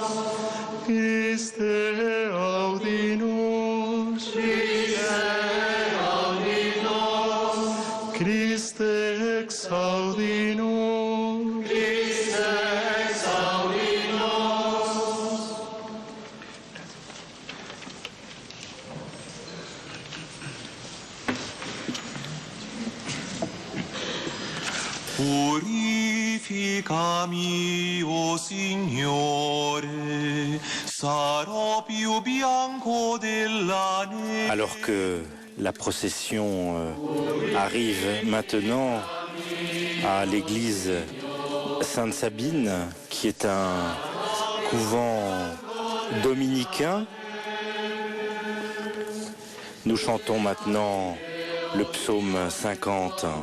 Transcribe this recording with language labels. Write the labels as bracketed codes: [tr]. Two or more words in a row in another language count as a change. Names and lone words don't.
[la] Christe audi nos. Christe audi nos. Christe exaudi nos. Christe exaudi nos. [it] Purificami, o Signore, sarò più bianco della neve. [fr] Alors que la procession arrive maintenant à l'église Sainte-Sabine, qui est un couvent dominicain, nous chantons maintenant le psaume 50.